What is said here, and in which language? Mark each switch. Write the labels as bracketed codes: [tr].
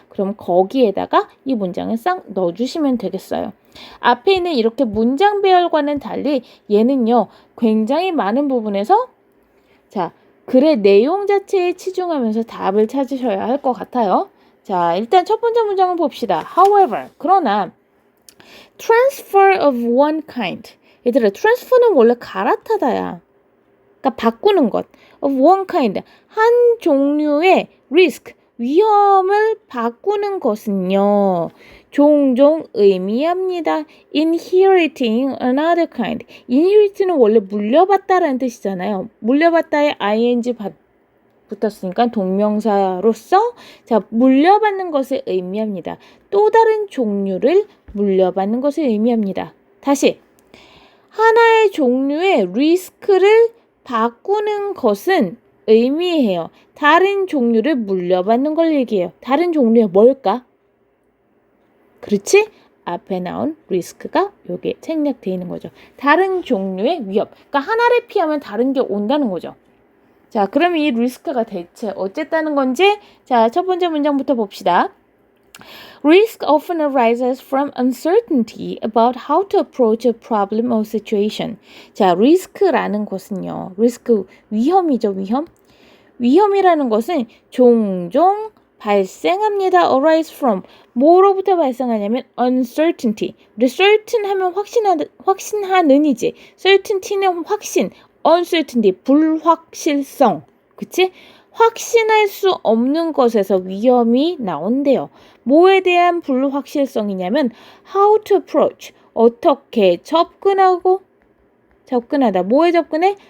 [ko] 그럼 거기에다가 이 문장을 싹 넣어주시면 되겠어요. 앞에 있는 이렇게 문장 배열과는 달리 얘는요. 굉장히 많은 부분에서 자 글의 내용 자체에 치중하면서 답을 찾으셔야 할 것 같아요. 자, 일단 첫 번째 문장을 봅시다. [en] However, [ko] 그러나 [en] transfer of one kind. [ko] 얘들아, transfer는 원래 갈아타다야. 그러니까 바꾸는 것. [en] of one kind. [ko] 한 종류의 risk, 위험을 바꾸는 것은요. 종종 의미합니다. [en] inheriting another kind. [ko] inherit는 원래 물려받다라는 뜻이잖아요. 물려받다에 ing 붙었으니까 동명사로서 자 물려받는 것을 의미합니다. 또 다른 종류를 물려받는 것을 의미합니다. 다시 하나의 종류의 리스크를 바꾸는 것은 의미해요. 다른 종류를 물려받는 걸 얘기해요. 다른 종류의 뭘까? 그렇지? 앞에 나온 리스크가 요게 생략되어 있는 거죠. 다른 종류의 위협. 그러니까 하나를 피하면 다른 게 온다는 거죠. 자, 그럼 이 리스크가 대체 어쨌다는 건지 자, 첫 번째 문장부터 봅시다. [en] Risk often arises from uncertainty about how to approach a problem or situation. [ko] 자, 리스크라는 것은요. 리스크 위험이죠, 위험. 위험이라는 것은 종종 발생합니다. [en] arise from [ko] 뭐로부터 발생하냐면 uncertainty. 우리 certain 하면 확신하는이지. certainty는 확신, uncertainty 불확실성. 그치? 확신할 수 없는 것에서 위험이 나온대요. 뭐에 대한 불확실성이냐면 [en] how to approach [ko] 어떻게 접근하다. 뭐에 접근해?